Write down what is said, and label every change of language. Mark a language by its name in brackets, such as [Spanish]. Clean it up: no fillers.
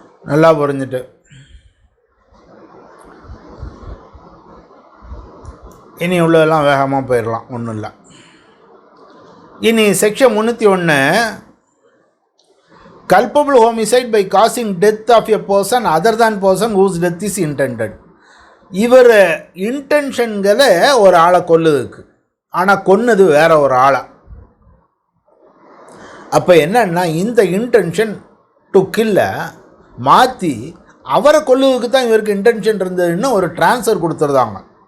[Tamil] நல்லா புரிஞ்சுட்டு இனி உள்ளதெல்லாம் வேகமாக போயிடலாம், ஒன்றும் இல்லை. இனி [English] Section 301, culpable homicide by causing death of a person other than person whose death is intended. [Tamil] இவர் இன்டென்ஷன்களை ஒரு ஆளை கொல்லுதுக்கு, ஆனால் கொன்னது வேற ஒரு ஆளை. அப்போ என்னன்னா இந்த [English] intention to கில்லை [Tamil] மாற்றி அவரை கொல்லுவதுக்கு தான் இவருக்கு இன்டென்ஷன் இருந்ததுன்னு ஒரு ட்ரான்ஸ்ஃபர் கொடுத்துருந்தாங்க.